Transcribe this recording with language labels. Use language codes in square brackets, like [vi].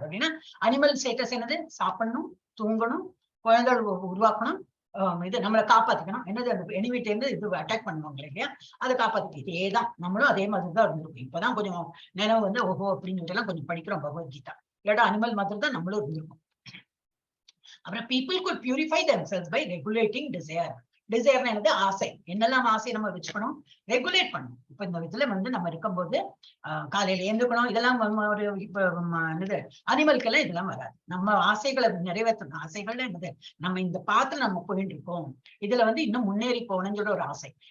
[ta] அப்படின்னா animal status என்னது, சாப்பிடணும், தூங்கணும், குழந்தைகள் உருவாக்கணும், இது நம்மளை காப்பாத்திக்கணும். என்னது அந்த எனிமிட்ட இருந்து இது அட்டாக் பண்ணுவாங்க இல்லையா, அதை காப்பாத்திக்க. இதேதான் நம்மளும் அதே மாதிரி தான் இருந்திருக்கும். இப்பதான் கொஞ்சம் நினைவு வந்து ஓஹோ அப்படின்னு எல்லாம் கொஞ்சம் படிக்கிறோம் பகவத்கீதா. இல்லாட்டா அனிமல் மாதிரி தான் நம்மளும் இருந்திருக்கும். அப்புறம் [en] people could purify themselves by regulating desire. [ta] டிசைர்னா என்னது, ஆசை. என்னெல்லாம் ஆசை நம்ம வச்சுக்கணும், ரெகுலேட் பண்ணணும். இப்ப இந்த இதுல வந்து நம்ம இருக்கும்போது காலையில எழுந்துக்கணும், இதெல்லாம் ஒரு இப்ப என்னது அனிமல்கெல்லாம் இதெல்லாம் வராது. நம்ம ஆசைகளை நிறைவேற்றணும். ஆசைகள்ல என்னது, நம்ம இந்த பாத்துல நம்ம போயிட்டு இருக்கோம், இதுல வந்து இன்னும் முன்னேறி போகணும்னு சொல்ற ஒரு ஆசை.